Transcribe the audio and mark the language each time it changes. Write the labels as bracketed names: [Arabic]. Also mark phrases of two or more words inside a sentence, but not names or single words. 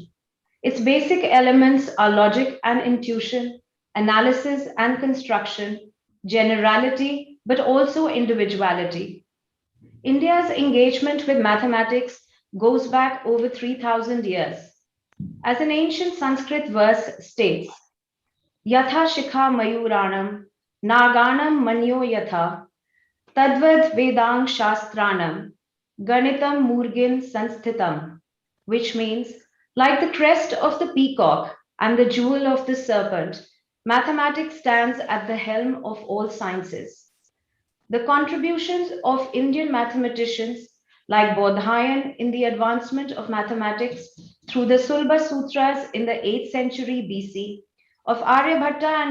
[English] Its basic elements are logic and intuition, analysis and construction, generality, but also individuality. India's engagement with mathematics goes back over 3,000 years. As an ancient Sanskrit verse states, [Sanskrit] Yatha Shikha Mayuranam, Naganam Manyo Yatha, Tadvad Vedang Shastranam, Ganitam Murgin Sansthitam, [English] which means, like the crest of the peacock and the jewel of the serpent, mathematics stands at the helm of all sciences. The contributions of Indian mathematicians like Bodhayan in the advancement of mathematics through the Sulba Sutras in the 8th century BC, of Aryabhatta and